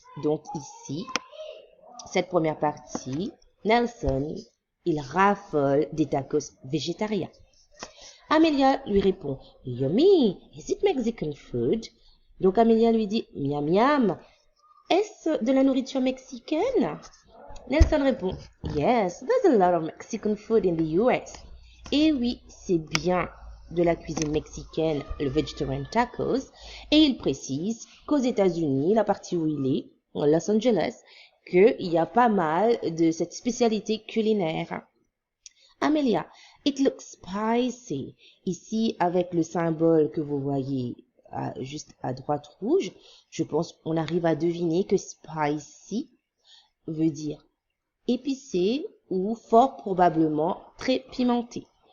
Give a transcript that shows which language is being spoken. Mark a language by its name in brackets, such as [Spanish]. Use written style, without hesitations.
[French] Donc ici, cette première partie, Nelson, il raffole des tacos végétariens. [English] Amelia [French] lui répond, [English] Yummy, is it Mexican food? [French] Donc Amelia lui dit, miam miam, est-ce de la nourriture mexicaine? [English] Nelson répond, Yes, there's a lot of Mexican food in the US. [French] Et oui, c'est bien de la cuisine mexicaine, le vegetarian tacos. Et il précise qu'aux États-Unis, la partie où il est, à Los Angeles, qu'il y a pas mal de cette spécialité culinaire. Amelia, [English] it looks spicy. [French] Ici, avec le symbole que vous voyez juste à droite rouge, je pense qu'on arrive à deviner que spicy veut dire épicé ou fort probablement très pimenté.